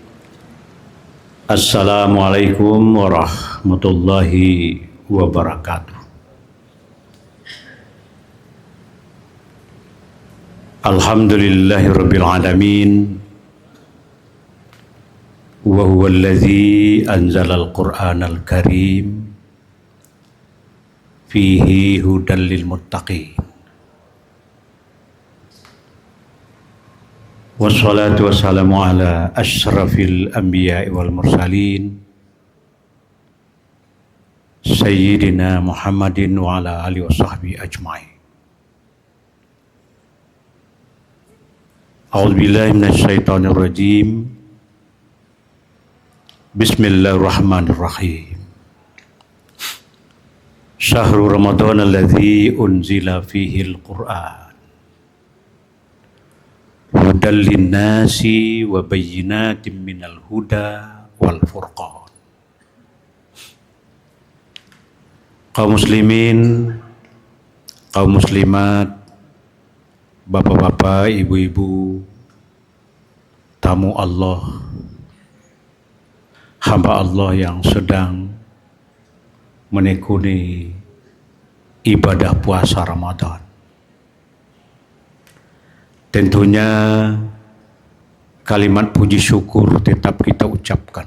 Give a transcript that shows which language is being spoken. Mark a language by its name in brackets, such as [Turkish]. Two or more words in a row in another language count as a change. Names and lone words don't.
[Arabic] السلام عليكم ورحمة الله وبركاته. الحمد لله رب العالمين. وهو الذي أنزل القرآن الكريم فيه هدى للمتقين. والصلاة والسلام على أشرف الأنبياء والمرسلين سيدنا محمد وعلى آله وصحبه أجمعين. أعوذ بالله من الشيطان الرجيم. بسم الله الرحمن الرحيم. شهر رمضان الذي أنزل فيه القرآن هدى للناس وبينات من الهدى والفرقان. [Indonesian] Kaum muslimin, kaum muslimat, bapak-bapak, ibu-ibu, tamu Allah, hamba Allah yang sedang menekuni ibadah puasa Ramadan. Tentunya kalimat puji syukur tetap kita ucapkan.